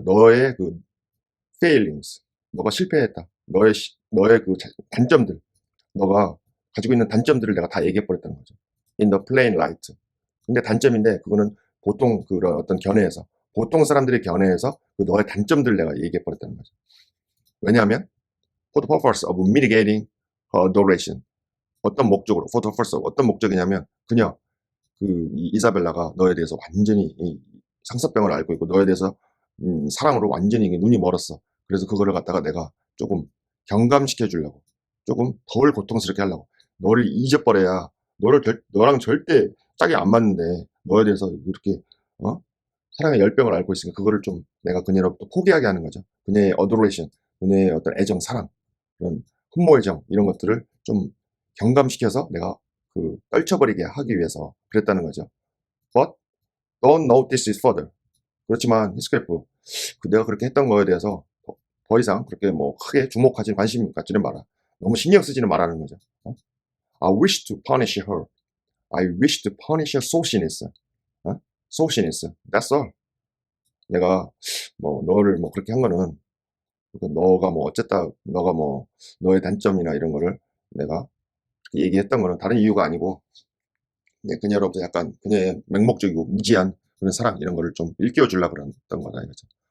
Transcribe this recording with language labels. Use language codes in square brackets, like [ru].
[ko] 너의 그 failings, 너가 실패했다. 너의 그 단점들, 너가 가지고 있는 단점들을 내가 다 얘기해버렸다는 거죠. [en] In the plain light. [ko] 근데 단점인데 그거는 보통 그런 어떤 견해에서 보통 사람들의 견해에서 그 너의 단점들을 내가 얘기해버렸다는 거죠. [en] 왜냐하면 for the purpose of mitigating her adoration. [ko] 어떤 목적으로 for the purpose of 어떤 목적이냐면 그냥 이 이사벨라가 너에 대해서 완전히 이 상사병을 앓고 있고 너에 대해서 사랑으로 완전히 눈이 멀었어. 그래서 그거를 갖다가 내가 조금 경감시켜 주려고 조금 덜 고통스럽게 하려고 너를 잊어버려야 너랑 절대 짝이 안 맞는데 너에 대해서 그렇게 사랑의 열병을 앓고 있으니까 그거를 좀 내가 그녀로부터 포기하게 하는 거죠. 그녀의 adoration, 그녀의 어떤 애정, 사랑, 그런 흠모의 정 이런 것들을 좀 경감시켜서 내가 떨쳐버리게 하기 위해서 그랬다는 거죠. [en] But don't notice it further. [ko] 그렇지만 히스클리프 내가 그렇게 했던 거에 대해서 더 이상 그렇게 뭐 크게 주목하지 관심 갖지는 마라. 너무 신경 쓰지는 말라는 거죠. [en] I wish to punish her. I wish to punish her softness. softness. That's all. [ko] 내가 뭐 너를 뭐 그렇게 한 거는 그러니까 너가 뭐 어쨌다 너가 뭐 너의 단점이나 이런 거를 내가 얘기했던 거는 다른 이유가 아니고 그녀로부터 약간 그녀의 맹목적이고 무지한 그런 사랑 이런 거를 좀 일깨워 주려고 그랬던 거다 이거죠.